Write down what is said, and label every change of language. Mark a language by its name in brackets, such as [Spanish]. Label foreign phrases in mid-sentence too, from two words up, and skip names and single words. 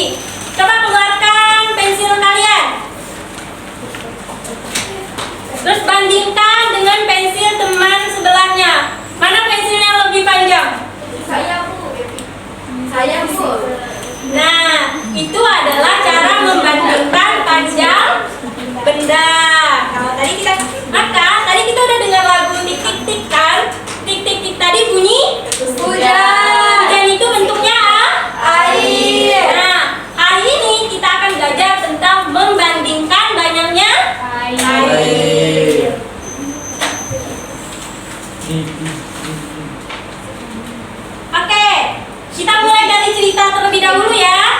[Indonesian] Coba keluarkan pensil kalian. Terus bandingkan dengan pensil teman sebelahnya. Mana pensilnya yang lebih panjang? Saya, Bu. Nah, itu adalah cara membandingkan panjang benda. Kalau tadi kita udah dengar lagu tik tik tik kan? Tik tik tik tadi bunyi hujan. Dan itu bentuknya air. Nah, hari ini kita akan belajar tentang membandingkan banyaknya air. Oke, kita mulai dari cerita terlebih dahulu ya.